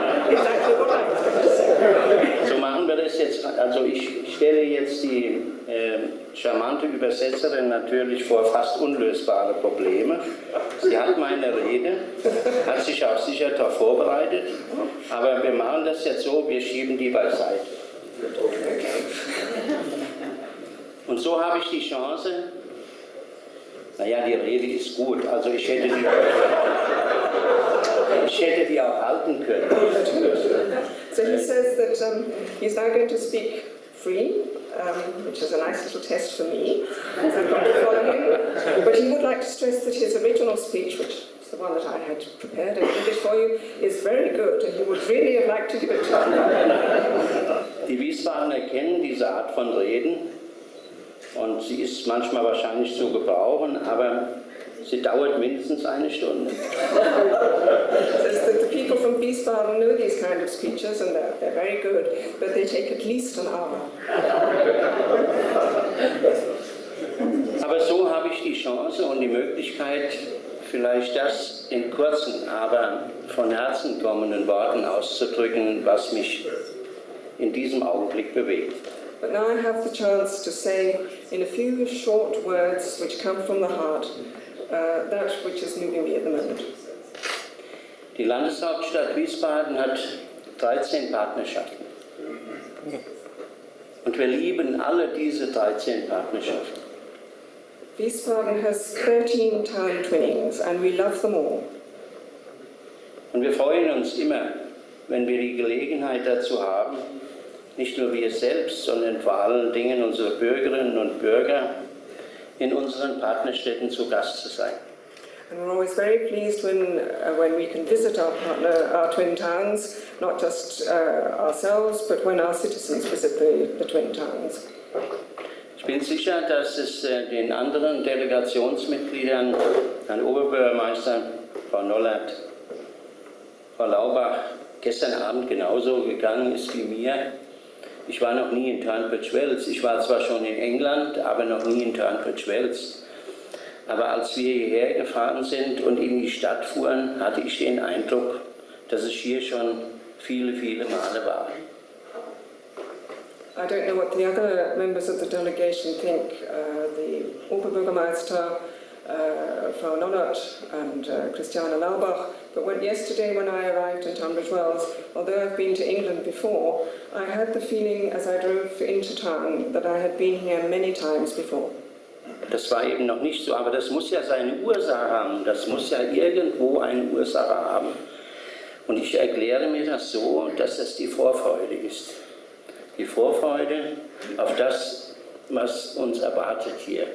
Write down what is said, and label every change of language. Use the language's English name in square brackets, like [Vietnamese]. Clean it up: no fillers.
[English] Exactly what I was going to say. [German] So machen wir das jetzt. Also ich stelle jetzt die charmante Übersetzerin natürlich vor fast unlösbare Probleme. Sie hat meine Rede, hat sich auch sicher darauf vorbereitet, aber wir machen das jetzt so, wir schieben die beiseite. Und so habe ich die Chance, naja, die Rede ist gut, also ich hätte die auch halten können. [English] So he says that he's now going to speak free, which is a nice little test for me, as I've got to follow him. But he would like to stress that his original speech, which is the one that I had prepared in English for you, is very good, and he would really have liked to give it to you. [German] Die Wiesbadener kennen diese Art von Reden und sie ist manchmal wahrscheinlich zu gebrauchen, aber sie dauert mindestens eine Stunde. [English] Says that the people from Wiesbaden know these kind of speeches and they're very good, but they take at least an hour. [German] Aber so habe ich die Chance und die Möglichkeit, vielleicht das in kurzen, aber von Herzen kommenden Worten auszudrücken, was mich in diesem Augenblick bewegt. [English] But now I have the chance to say in a few short words which come from the heart that which is moving me at the moment. [German] Die Landeshauptstadt Wiesbaden hat 13 Partnerschaften. Und wir lieben alle diese 13 Partnerschaften. [English] Wiesbaden has 13 town twinnings and we love them all. [German] Und wir freuen uns immer, wenn wir die Gelegenheit dazu haben, nicht nur wir selbst, sondern vor allen Dingen unsere Bürgerinnen und Bürger in unseren Partnerstädten zu Gast zu sein. [English] And we're always very pleased when we can visit our twin towns, not just ourselves, but when our citizens visit the twin towns. [German] Ich bin sicher, dass es den anderen Delegationsmitgliedern, Herrn Oberbürgermeister, Frau Nollert, Frau Laubach, gestern Abend genauso gegangen ist wie mir. Ich war noch nie in Tunbridge Wells. Ich war zwar schon in England, aber noch nie in Tunbridge Wells. Aber als wir hierher gefahren sind und in die Stadt fuhren, hatte ich den Eindruck, dass ich hier schon viele, viele Male war. [English] I don't know what the other members of the delegation think. The Oberbürgermeister Frau Nollert and Christiane Laubach, but yesterday when I arrived in Tunbridge Wells, although I've been to England before, I had the feeling as I drove into town that I had been here many times before. [German] Das war eben noch nicht so, aber das muss ja seine Ursache haben, das muss ja irgendwo eine Ursache haben. Und ich erkläre mir das so, dass das die Vorfreude ist. Die Vorfreude auf das, was uns erwartet hier.